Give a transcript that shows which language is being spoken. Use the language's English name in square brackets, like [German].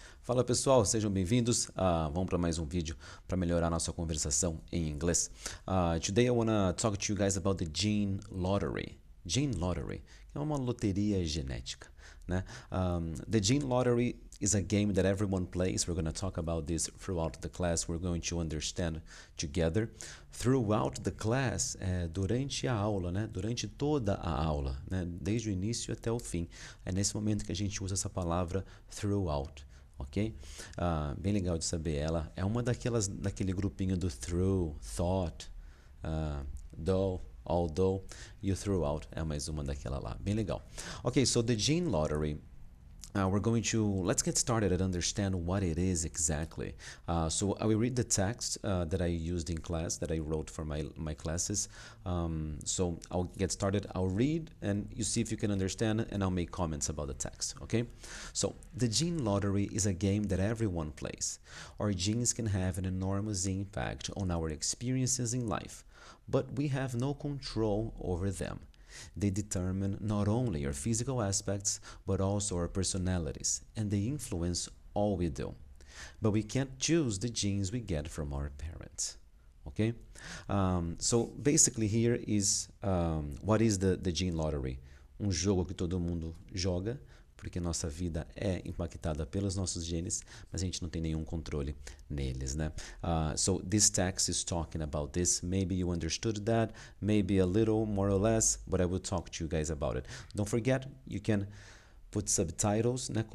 [Portuguese] Fala pessoal, sejam bem-vindos. Vamos para mais um vídeo para melhorar nossa conversação em inglês. [English] Today I want to talk to you guys about the gene lottery. [Portuguese] Gene lottery é uma loteria genética, né? [English] The gene lottery is a game that everyone plays. We're going to talk about this throughout the class. We're going to understand together. Throughout the class, [Portuguese] durante a aula, né? Durante toda a aula, né? Desde o início até o fim. É nesse momento que a gente usa essa palavra throughout. Ok? Bem legal de saber. Ela é uma daquele grupinho do through, thought, though, although e o throughout é mais uma daquela lá. Bem legal. [English] Ok, so the gene lottery. Let's get started and understand what it is exactly. So I will read the text that I used in class, that I wrote for my classes. So I'll get started, I'll read, and you see if you can understand, and I'll make comments about the text, okay? So, the gene lottery is a game that everyone plays. Our genes can have an enormous impact on our experiences in life, but we have no control over them. They determine not only our physical aspects, but also our personalities, and they influence all we do. But we can't choose the genes we get from our parents. Okay? So basically here is what is the gene lottery? [Portuguese] Um jogo que todo mundo joga, porque nossa vida é impactada pelos nossos genes, mas a gente não tem nenhum controle neles, né? [English] So this text is talking about this. Maybe you understood that, maybe a little more or less, but I will talk to you guys about it. Don't forget, you can put subtitles, né?